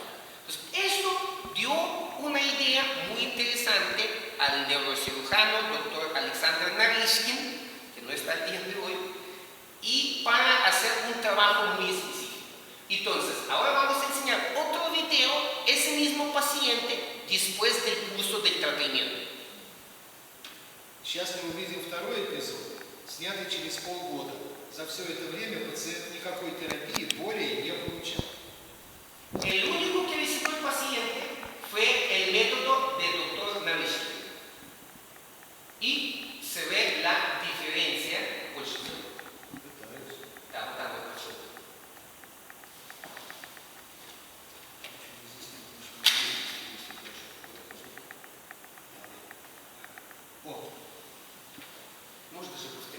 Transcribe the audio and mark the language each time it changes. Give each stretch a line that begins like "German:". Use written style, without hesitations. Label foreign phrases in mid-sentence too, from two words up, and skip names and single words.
Spanish: Entonces, esto dio una idea muy interesante al neurocirujano doctor Alexander Narishkin, que no está el día de hoy, y para hacer un trabajo muy específico. Entonces, ahora vamos a enseñar otro video, ese mismo paciente, después del curso del tratamiento.
Russian: Сейчас мы увидим второй эпизод, снятый через полгода. За все это время пациент никакой терапии более не получал.
Spanish: El único que visitó el paciente fue el método del doctor Narishkin. Y se ve la diferencia.
Russian: Можно же быстрее.